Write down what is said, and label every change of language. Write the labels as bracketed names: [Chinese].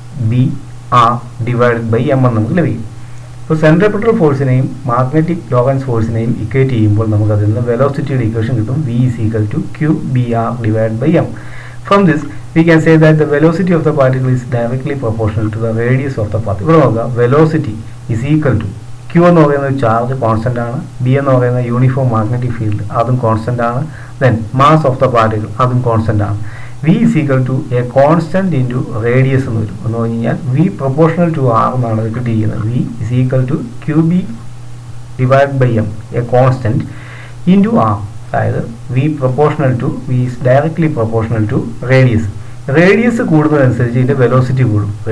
[Malayalam] qbr/m എന്ന് നമുക്ക് ലഭിക്കും. ഇപ്പോൾ സെൻട്രിപെറ്റൽ ഫോഴ്സിനെയും മാഗ്നറ്റിക് ലോറൻസ് ഫോഴ്സിനെയും ഇക്വേറ്റ് ചെയ്യുമ്പോൾ നമുക്ക് അതിൽ നിന്ന് വെലോസിറ്റിയുടെ ഇക്വേഷൻ കിട്ടും. [English] v is equal to qbr/m. From this we can say that the velocity of the particle is directly proportional to the radius of the path. [Malayalam] ഇവിടെ നോക്കുക, [English] velocity is equal to [Malayalam] q എന്ന് പറയുന്നത് charge constant ആണ്, b എന്ന് പറയുന്നത് uniform magnetic field അതും constant ആണ്, [English] then mass of the particle [Malayalam] അതും കോൺസ്റ്റന്റ് ആണ്. [English] v is equal to a constant into radius [Malayalam] എന്ന് വരും. എന്ന് പറഞ്ഞു കഴിഞ്ഞാൽ [English] v proportional to r [Malayalam] എന്നാണ് ഇത് കിട്ടിയിരിക്കുന്നത്. [English] v is equal to qb/m, a constant into r. [Malayalam] അതായത് [English] v proportional to v is directly proportional to radius. [Malayalam] Radius കൂടുന്നതനുസരിച്ച് ഇതിൻ്റെ വെലോസിറ്റി കൂടും.